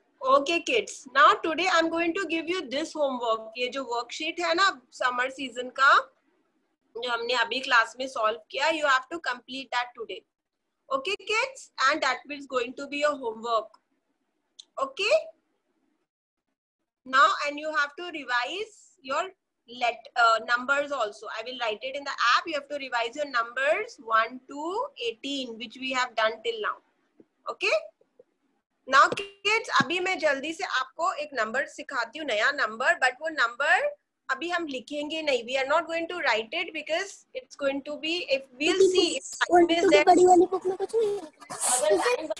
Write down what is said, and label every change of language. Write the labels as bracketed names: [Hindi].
[English] Okay kids, now today I am going to give you this homework. [Hindi] ये जो worksheet है ना summer season का, जो हमने अभी क्लास में सॉल्व किया, [English] You have to complete that today. Okay kids, and that is going to be your homework. Okay, now and you have to revise your numbers also. I will write it in the app. You have to revise your numbers 1 to 18 which we have done till now. [Hindi] Okay, now kids, अभी मैं जल्दी से आपको एक number सिखाती हूँ, नया number, but वो नंबर अभी हम लिखेंगे नहीं. [English] We are not going to write it because it's going to be, if we'll see if time is there. [Hindi] बड़ी वाली बुक में कुछ नहीं